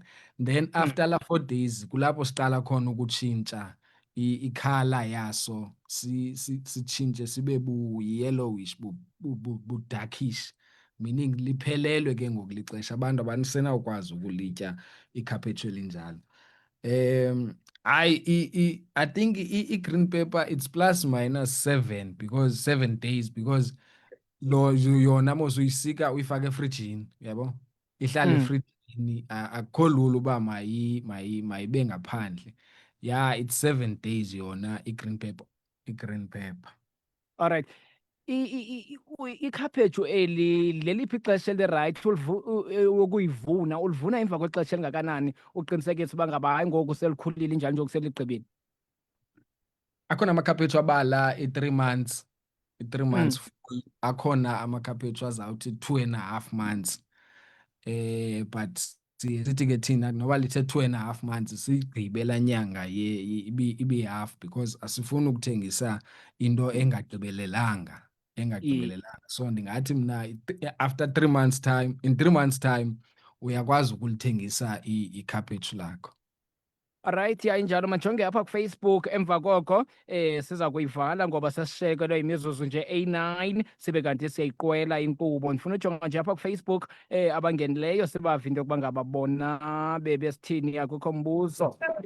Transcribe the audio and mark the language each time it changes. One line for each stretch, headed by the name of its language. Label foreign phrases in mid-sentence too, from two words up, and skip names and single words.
Xhosa: Then after la 4 days kulapho siqala khona ukutshintsha ikhala yaso, sitshintshe sibe bu-yellowish, bu-darkish, meaning liphelelwe ke ngoku lixesha, abantu abasenawukwazi ukulitya ikhaphetshu elinjalo.
English: I think i-green pepper it's plus minus 7 because 7 days, because
Xhosa: yona mos uyisika uyifake efrijini, yabo, ihlala efrijini, akukho lula uba mayibe ngaphandle.
English: Yeah, it's 7 days yona i-green pepper. Alright.
Xhosa: Ikhaphetshu eli leliphi ixesha eli-right ukuyivuna? Ulivuna emva kwexesha elingakanani uqinisekisa uba ngaba hayi ngoku selikhulile njalo nje seligqibile? Akhona amakhaphetshu abala i-3 months, i-3 months full. Akhona amakhaphetshu azawuthi 2.5 months. But sithi ke thina noba lithe 2.5 months sigqibe laa nyanga ibe half, because asifuni ukuthengisa into engagqibelelanga.
English: So
Xhosa: ndingathi mna
English: after 3 months time, in 3 months time
Xhosa: uyakwazi ukulithengisa ikhaphetshu lakho. Alright, ya injalo majonge apha kuFacebook. Emva koko siza kuyivala ngoba sesishekelwe imizuzu nje eyi-9 sibe kanti siyayiqwela inkqubo. Ndifuna ujonga nje apha kuFacebook abangenileyo sibave into yokuba ngaba bona bebesithini, akukho mbuzo.